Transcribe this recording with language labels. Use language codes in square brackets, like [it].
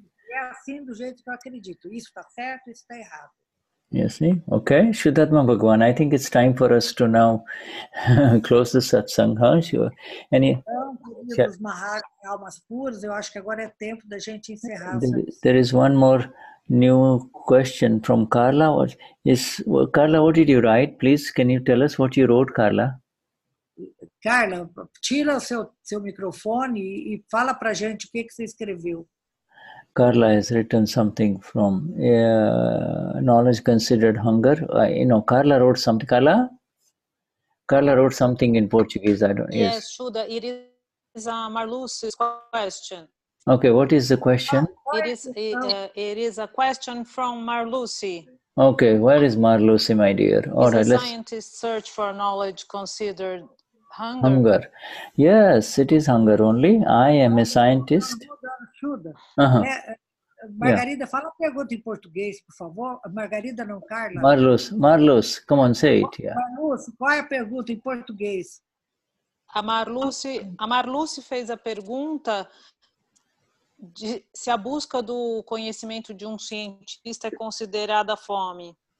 [pt] É assim do jeito que eu acredito. Isso está certo, isso está errado. [en] You see? Okay, Vishuddhatma Bhagwan, I think it's time for us to now close the satsang. Huh? Sure. [pt] Então, queridos Maharaj, almas puras, eu acho que agora é tempo da gente encerrar. [en] There is one more new question from Carla. Carla, what did you write? Please, can you tell us what you wrote, Carla? [pt] Carla, tira o seu microfone e fala pra gente o que você escreveu. [en] Carla has written something from knowledge considered hunger. Carla wrote something. Carla wrote something in Portuguese. I don't. Yes, Shuddha, it is Marluce's question. Okay, what is the question? It is a question from Marluce. Okay, where is Marluce, my dear? All right, scientists search for knowledge considered hunger. Hunger. Yes, it is hunger only. I am a scientist. [pt] Margarida, fala a pergunta em português, por favor. Margarida, não, Carla. [en] Marlus, come on, say it. Yeah. [pt] Marlus, qual é a pergunta em português? A Marluce fez a pergunta de se a busca do conhecimento de um cientista é considerada fome.